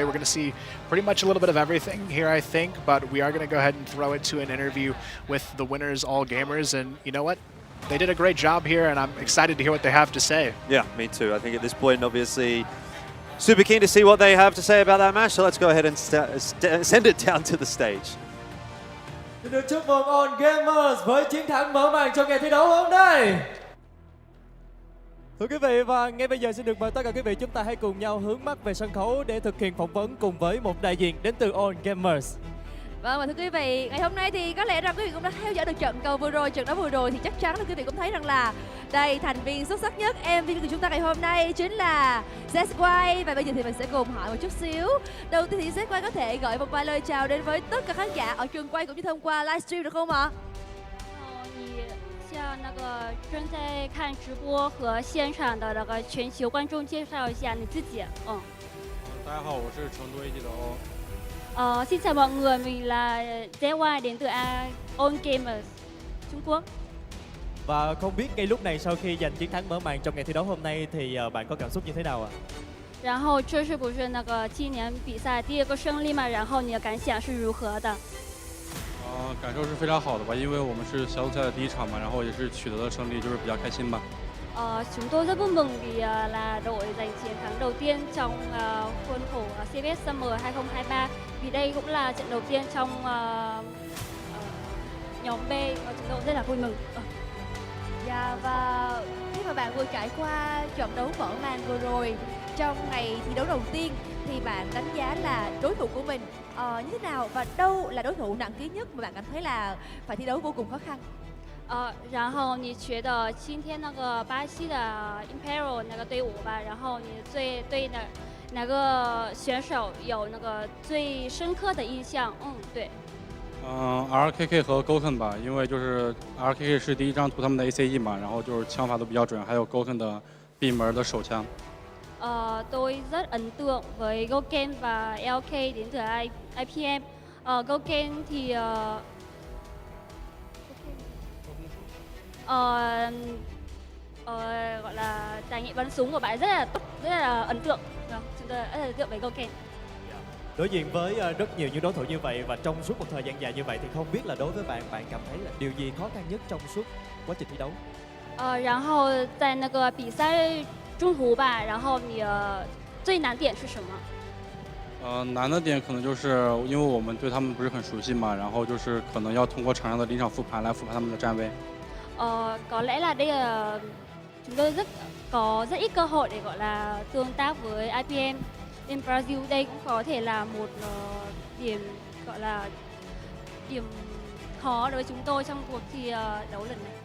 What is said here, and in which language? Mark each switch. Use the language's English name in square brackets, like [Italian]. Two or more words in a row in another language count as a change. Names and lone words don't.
[English] We're going to see pretty much a little bit of everything here, I think, but we are going to go ahead and throw it to an interview with the winners, all gamers, and you know what? They did a great job here, and I'm excited to hear what they have to say. Yeah, me too. I think at this point, obviously, super keen to see what they have to say about that match, so let's go ahead and send it down to the stage. [Vietnamese] Được chúc mừng On Gamers với chiến thắng mở màn trong ngày thi đấu hôm nay. Thưa quý vị, và ngay bây giờ xin được mời tất cả quý vị chúng ta hãy cùng nhau hướng mắt về sân khấu để thực hiện phỏng vấn cùng với một đại diện đến từ On Gamers. Vâng, và thưa quý vị, ngày hôm nay thì có lẽ rằng quý vị cũng đã theo dõi được trận đấu vừa rồi thì chắc chắn là quý vị cũng thấy rằng là đây, thành viên xuất sắc nhất MVP của chúng ta ngày hôm nay chính là ZY. Và bây giờ thì mình sẽ cùng hỏi một chút xíu. Đầu tiên thì ZY có thể gửi một vài lời chào đến với tất cả khán giả ở trường quay cũng như thông qua livestream được không ạ? [Chinese] 向那个正在看直播和现场的那个全球观众介绍一下你自己。大家好，我是成都 AG 的 [Vietnamese] Xin chào mọi người, mình là ZY đến từ On Gamers, Trung Quốc. Và không biết ngay lúc này sau khi giành chiến thắng mở màn trong ngày thi đấu hôm nay thì bạn có cảm xúc như thế nào ạ? [Chinese] 然后这是不是那个今年比赛第2个胜利嘛？然后你的感想是如何的？感受是非常好的吧，因为我们是小组赛的第1场嘛，然后也是取得了胜利，就是比较开心吧。 [Vietnamese] Chúng tôi rất vui mừng vì là đội giành chiến thắng đầu tiên trong khuôn khổ CFS Summer 2023, vì đây cũng là trận đầu tiên trong nhóm B và chúng tôi rất là vui mừng. Dạ, và khi mà bạn vừa trải qua trận đấu mở màn vừa rồi, trong ngày thi đấu đầu tiên thì bạn đánh giá là đối thủ của mình như thế nào và đâu là đối thủ nặng ký nhất mà bạn cảm thấy là phải thi đấu vô cùng khó khăn? [Chinese] 然后你觉得今天那个巴西的 Imperial 那个队伍吧，然后你最对哪个选手有那个最深刻的印象？对。 RKK 和 Goken 吧，因为就是 RKK 是第一张图他们的 ACE 嘛，然后就是枪法都比较准，还有 Goken 的闭门的手枪。 [Vietnamese] Tôi rất ấn tượng với Goken và LK đến từ IPM. Goken thì gọi là trải nghiệm bắn súng của bạn rất là ấn tượng. Chúng tôi rất là ấn tượng với Goken. Đối diện với rất nhiều những đối thủ như vậy và trong suốt một thời gian dài như vậy thì không biết là đối với bạn, bạn cảm thấy là điều gì khó khăn nhất trong suốt quá trình thi đấu? [Chinese] 然后在那个比赛中途吧，然后你最难点是什么？难的点可能就是因为我们对他们不是很熟悉嘛，然后就是可能要通过场上的临场复盘来复盘他们的站位。 [Vietnamese] Có lẽ là đây là chúng tôi có rất ít cơ hội để gọi là tương tác với IPM. In Brazil đây cũng có thể là một điểm gọi là điểm khó đối với chúng tôi trong cuộc thi đấu lần này.